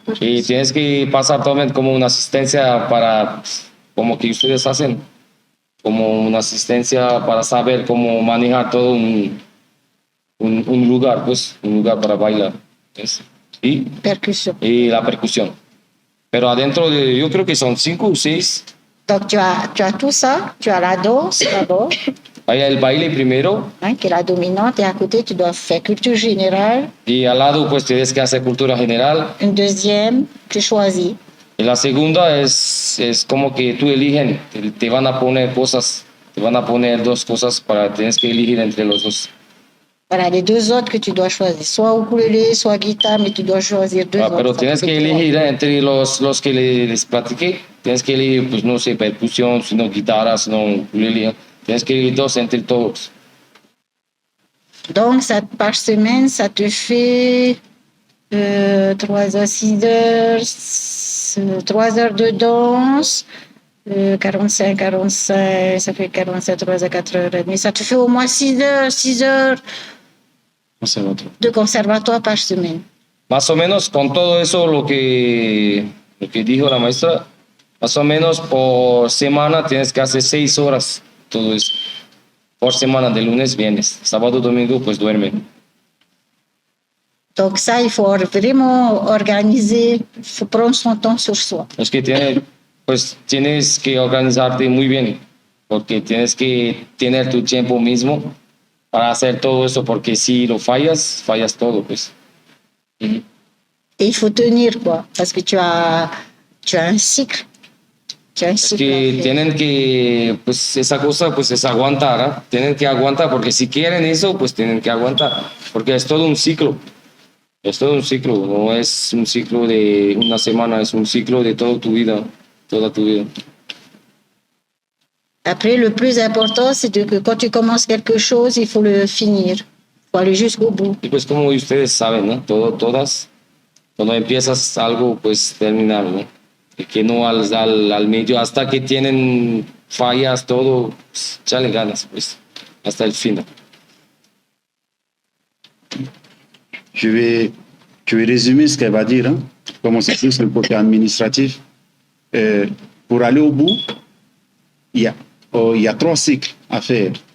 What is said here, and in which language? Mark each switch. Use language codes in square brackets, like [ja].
[es] y tienes que pasar también como una asistencia para, como que ustedes hacen, como una asistencia para saber cómo manejar todo un lugar, pues, un lugar para bailar. ¿Ves? [fr] Percussion. [es] Y la percusión. Pero adentro yo creo que son 5 o 6. [fr] Donc, tu as tout ça. Tu as la danse d'abord, [es] Hay el baile primero [fr] qui est la dominante, et à côté, tu dois faire culture générale. [es] y al lado pues tienes que hacer cultura general. [fr] Une deuxième, tu choisis. [es] Y la segunda es como que tú eligen, te van a poner cosas, te van a poner 2 cosas para tienes que elegir entre los 2. [fr] Voilà, les 2 autres que tu dois choisir. Soit ukulélé, soit guitare, mais tu dois choisir 2 autres. [es] Pero tienes que elegir entre los que les platiqué, tienes que elegir, pues no sé, percusión, sino guitarra, sino ukulele. Tienes que elegir 2 entre todos. [fr] Donc, ça, par semaine, ça te fait 3 heures, 6 heures, 3 heures de danse, 45, ça fait 45, 3 heures, 4 heures et demie. Ça te fait au moins 6 heures de conservatoire par semaine. [es] Más o menos con todo eso lo que dijo la maestra, más o menos por semana tienes que hacer 6 horas, todo eso. Por semana, de lunes, viernes, sábado, domingo, pues duermen. [fr] Donc ça, il faut vraiment organiser, il faut prendre son temps sur soi. [es] Es que tienes que organizarte muy bien, porque tienes que tener tu tiempo mismo para hacer todo eso, porque si lo fallas todo, pues. [fr] Et il faut tenir, quoi, parce que tu as un cycle. [es] Es que tienen que, pues esa cosa, pues es aguantar, ¿eh? Tienen que aguantar, porque si quieren eso, pues tienen que aguantar, porque es todo un ciclo. Es todo un ciclo, no es un ciclo de una semana, es un ciclo de toda tu vida, toda tu vida. [fr] Après, le plus important, c'est que quand tu commences quelque chose, il faut le finir. Il faut aller jusqu'au bout. [es] Y pues como ustedes saben, ¿no? Todas, cuando empiezas algo, pues terminarlo, ¿no? Y que no al medio, hasta que tienen fallas, todo, pues, echarle ganas, pues, hasta el final. [fr] Je vais résumer ce qu'elle va dire, hein, comment c'est plus le côté administratif. Pour aller au bout, il y a 3 cycles à faire.